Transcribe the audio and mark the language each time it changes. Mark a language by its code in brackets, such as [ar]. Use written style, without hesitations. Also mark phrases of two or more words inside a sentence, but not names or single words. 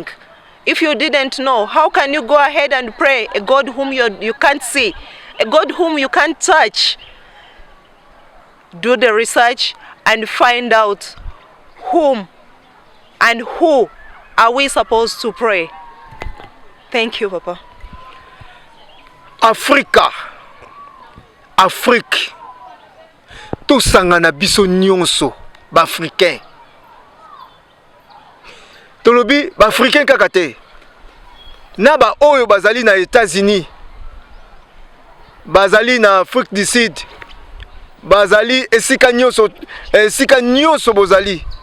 [en] If you didn't know, how can you go ahead and pray a God whom you can't see, a God whom you can't touch? Do the research and find out whom and who are we supposed to pray. Thank you, Papa. [ln] Afrique tosangana biso nyonso ba-africain. Tolobi ba-africain kaka te. Na ba oyo bazali na États-Unis, bazali na Afrique du Sud, bazali esika nyonso bozali.